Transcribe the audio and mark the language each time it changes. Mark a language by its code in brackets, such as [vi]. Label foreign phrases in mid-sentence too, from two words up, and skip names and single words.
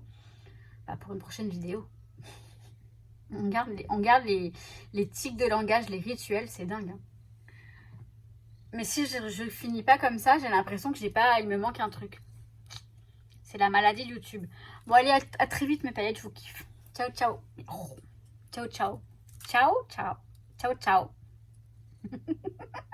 [fr] Bah, pour une prochaine vidéo. On garde les tics de langage, les rituels, c'est dingue. Hein. Mais si je finis pas comme ça, j'ai l'impression que il me manque un truc. C'est la maladie de YouTube. Bon, allez, à très vite mes paillettes, je vous kiffe. [it] Ciao, ciao. Oh. Ciao, ciao. Ciao, ciao. Ciao, ciao.